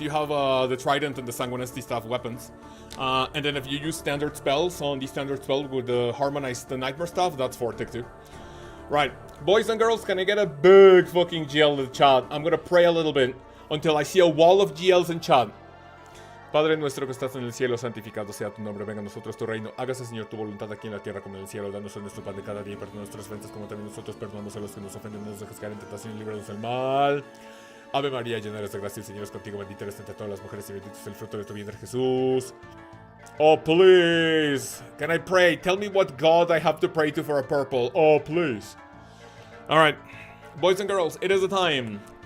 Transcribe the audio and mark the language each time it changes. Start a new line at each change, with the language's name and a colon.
English: You have the Trident and the Sanguinesti staff weapons. And then if you use standard spells on the standard spell with the harmonized Nightmare staff, that's 4 tick too. Right. Boys and girls, can I get a big fucking GL in the chat? I'm gonna pray a little bit until I see a wall of GLs in chat.
Spanish: Padre nuestro que estás en el cielo, santificado sea tu nombre, venga a nosotros tu reino, hágase Señor tu voluntad aquí en la tierra como en el cielo, danos nuestro pan de cada día y perdona nuestras ofensas como también nosotros perdonamos a los que nos ofenden, no nos dejes caer en tentación y líbranos del mal. Ave María, llena eres de gracia, el Señor es contigo, bendita eres entre todas las mujeres y bendito es el fruto de tu vientre Jesús.
English: Oh please, can I pray? Tell me what God I have to pray to for a purple. Oh please. Alright, boys and girls, it is the time.